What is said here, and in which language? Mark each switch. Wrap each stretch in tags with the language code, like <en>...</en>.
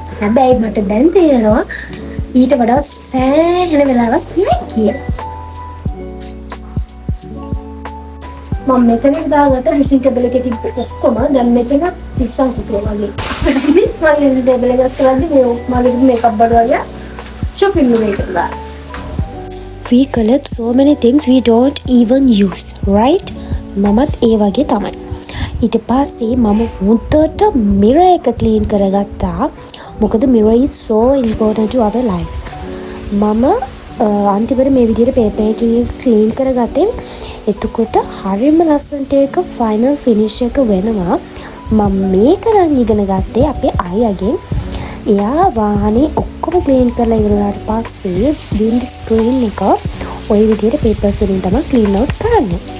<si>හැබැයි මට දැන් තේරෙනවා ඊට වඩා සෑහෙන වෙලාවක් යයි කියලා. මම මෙතන දාගත්ත ඩ්‍රෙසින් ටේබල් එකේ තිබ්බ ඔක්කොම දැන් මෙතන පිටසන් තිබුණා වගේ. මගේ ටේබල් එක ගස්සලාදී මගේ මේකප් බඩ වගේ shopping එකකට දාලා.</si> <en>We collect so many things we don't even use, right?</en> <si>මමත් ඒ වගේ තමයි. ඊට පස්සේ මම හොඳට mirror එක clean කරගත්තා.</si> <en>මොකද mirror is so important to our life.</en> <si>මම අන්තිමට මේ විදිහට පේපර් එකකින් ක්ලීන් කරගත්තේ. එතකොට හරියම ලස්සනට ඒක ෆයිනල් ෆිනිෂ් එක වෙනවා. මම මේක නම් ඉගෙන ගත්තේ අපේ අයියාගෙන්. එයා වාහනේ ඔක්කොම ක්ලීන් කරලා ඉවර වුණාට පස්සේ වින්ඩ් ස්ක්‍රීන් එක ওই විදිහට පේපර්ස් වලින් තමයි ක්ලීන් අවුට් කරන්නේ.</si>